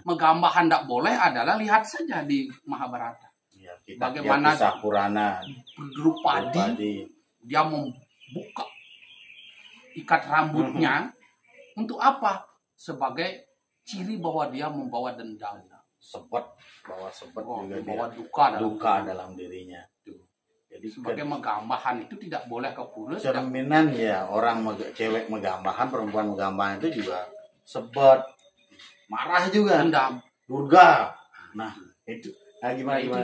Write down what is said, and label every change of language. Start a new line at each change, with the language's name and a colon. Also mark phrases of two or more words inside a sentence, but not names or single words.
Indonesian: megambahan tidak boleh adalah lihat saja di Mahabharata. ya, kita Bagaimana lihat kisah Purana, Drupadi Drupadi. dia membuka ikat rambutnya untuk apa? Sebagai ciri bahwa dia membawa dendam, Sebet, bawa sebet juga dia. membawa duka dalam Duka diri. dalam dirinya. Jadi Sebagai megambahan itu tidak boleh ke pura. tidak- cerminan ya orang cewek megambahan, perempuan megambahan itu juga sebet, marah juga, Dendam. durga. Nah itu, Nah, itu